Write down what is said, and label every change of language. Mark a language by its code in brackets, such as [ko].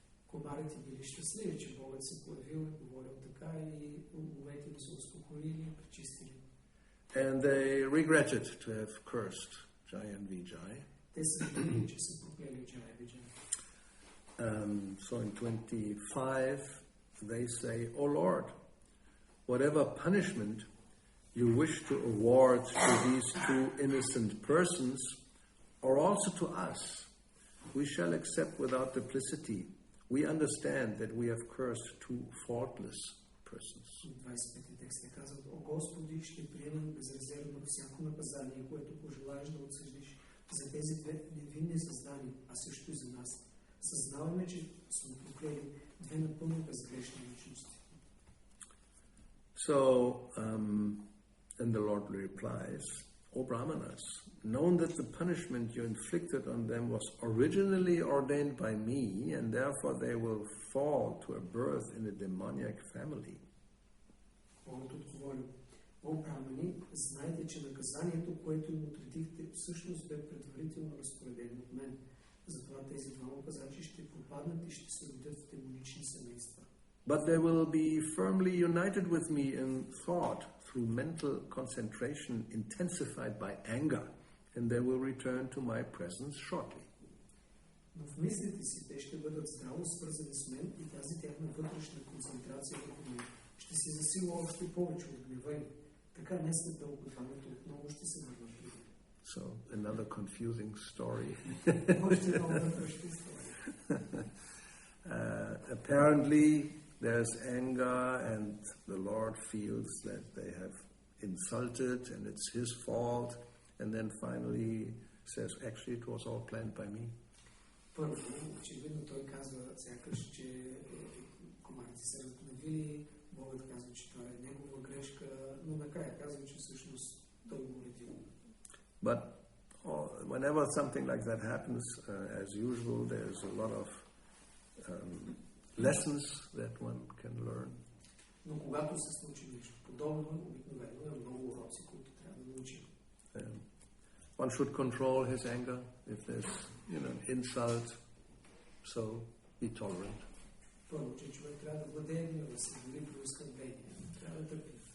[bg] Кумарите били щастливи, че Богът се появил и говорил така, и умовете им се успокоили и пречистили. [en] And they regretted to have cursed Jai and Vijay. [bg] Те са винили, че са проклели Джая и Виджай. [en] So in 25 they say, "O Lord, whatever punishment you wish to award to these two innocent persons, or also to us, we shall accept without duplicity. We understand that we have cursed two faultless persons." [bg] 25 текст казва: "О Господи, ще приемем безрезервно всяко наказание, което пожелаеш да отсъдиш за тези две невинни създания, а също и за нас. Съзнаваме, че сме проклели две напълно безгрешни личности." [en] So, and the Lord replies, "O Brahmanas, known that the punishment you inflicted on them was originally ordained by me, and therefore they will fall to a birth in a demoniac family." [bg] Богът отговори: "О брамани, знайте, че наказанието, което им отредихте, всъщност бе предварително разпоредено от мен. Затова тези двама пазачи ще пропаднат и ще се родят в демонични семейства. [en] But they will be firmly united with me in thought through mental concentration intensified by anger, and they will return to my presence shortly." [bg] Но в мислите си те ще бъдат здраво свързани с мен и тази тяхна вътрешна концентрация върху мен ще се засила още повече от гнева им. Така не след дълго времето отново ще се върнат при мен. [en] So, another confusing story. [bg] Още една вътрешна история. [en] Apparently, there's anger, and the Lord feels that they have insulted, and it's his fault, and then finally says, "Actually, it was all planned by me." [bg] Първо, очевидно той казва сякаш, че комарите се разгневили, Богът казва, че това е негова грешка, но накрая казва, че всъщност той го уредил. [en] But whenever something like that happens, as usual, there's a lot of lessons that one can learn. [bg] Но когато се случи нещо подобно, обикновено е много уроци, които трябва да научим. [en] One should control his anger if there's, insult, so be tolerant. [bg] Първо, че човек трябва да владее гнева си, дори при оскърбление, трябва да търпи.